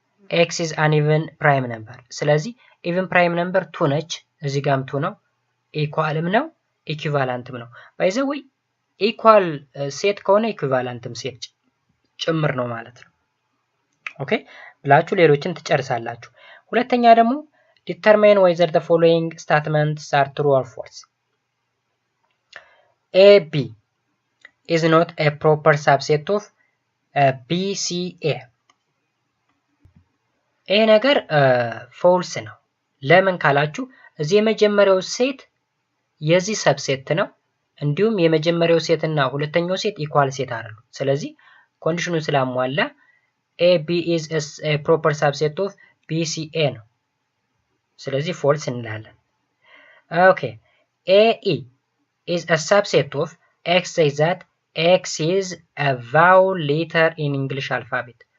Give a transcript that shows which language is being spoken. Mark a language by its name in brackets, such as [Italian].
[English] ኤክስ ኢዝ አን ኢቨን ፕራይም ነምበር። [Amharic] ስለዚህ ኢቨን ፕራይም ነምበር 2 ነች። እዚህ ጋርም 2 ነው። ኢኳልም ነው ኢኩቫለንትም ነው። ባይ ዘ ወይ ኢኳል ሴት ከሆነ ኢኩቫለንትም ሴት ጭምር ነው ማለት ነው። ኦኬ ብላችሁ ሌሎችን ትጨርሳላችሁ። ሁለተኛ ደግሞ [English] determine whether the following statements are true or false. AB is not a proper subset of BCA. [Amharic] ይሄ ነገር ፎልስ ነው። ለምን ካላችሁ እዚህ የመጀመሪያው ሴት የዚህ ሰብሴት ነው። እንዲሁም የመጀመሪያው ሴት እና ሁለተኛው ሴት ኢኳል ሴት አይደሉ። ስለዚህ ኮንዲሽኑን ስላሟላ [English] AB is a proper subset of BCA [Amharic] ነው። ስለዚህ ፎልስ እንላለን። ኦኬ [English] AE is a subset of X says that X is a vowel letter in English alphabet.